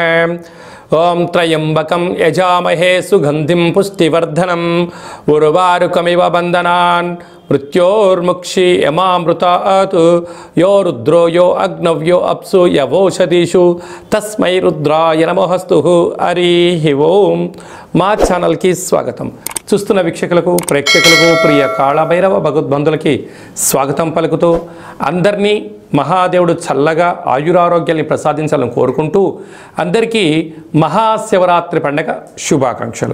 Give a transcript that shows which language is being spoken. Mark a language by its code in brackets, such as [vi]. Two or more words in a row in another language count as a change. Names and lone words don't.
[sa] ओम त्रयंबकं यजामहे सुगंधिं पुष्टिवर्धनम् उर्वारुकमिव बन्धनान् मृत्योर्मुक्षि यमामृतात् यो रुद्रो यो अग्नव्यो अप्सु यवोषधीषु तस्मै रुद्राय नमोस्तु। हरि ओम। [te] మా ఛానల్కి స్వాగతం। చూస్తున్న వీక్షకులకు ప్రేక్షకులకు ప్రియ కాళభైరవ భగవద్బంధులకి స్వాగతం పలుకుతూ అందరినీ మహాదేవుడు చల్లగా ఆయురారోగ్యాన్ని ప్రసాదించాలని కోరుకుంటూ అందరికీ మహాశివరాత్రి పండగ శుభాకాంక్షలు।